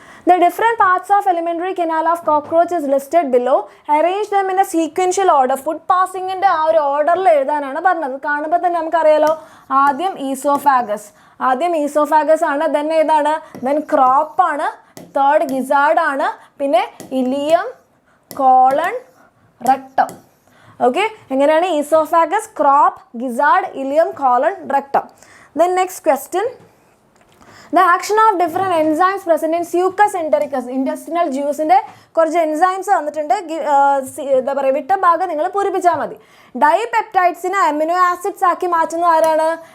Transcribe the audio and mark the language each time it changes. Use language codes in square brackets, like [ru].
[en] The different parts of alimentary canal of cockroach is listed below. Arrange them in a sequential order. [ml] Food passing ന്റെ ആ ഒരു ഓർഡറിൽ എഴുതാനാണ് പറഞ്ഞത്. കാണുമ്പോൾ തന്നെ നമുക്കറിയാലോ, ആദ്യം ഈസോഫാഗസ്. ആണ്. ദെൻ ഏതാണ്? ദെൻ ക്രോപ്പ് ആണ്. തേർഡ് ഗിസാർഡ് ആണ്. പിന്നെ ഇലിയം, കോളൺ, റെക്ടം. ഓക്കെ, എങ്ങനെയാണ്? Oesophagus, crop, gizzard, ileum, colon, rectum. [en] Then next question. The action of different enzymes present in Succus entericus. [ml] Intestinal juiceന്റെ കുറച്ച് എൻസൈംസ് വന്നിട്ടുണ്ട്. എന്താ പറയുക, വിട്ട ഭാഗം നിങ്ങൾ പൂരിപ്പിച്ചാൽ മതി. ഡൈപെപ്റ്റൈഡ്സിനെ അമിനോ ആസിഡ്സ് ആക്കി മാറ്റുന്ന ആരാണ്?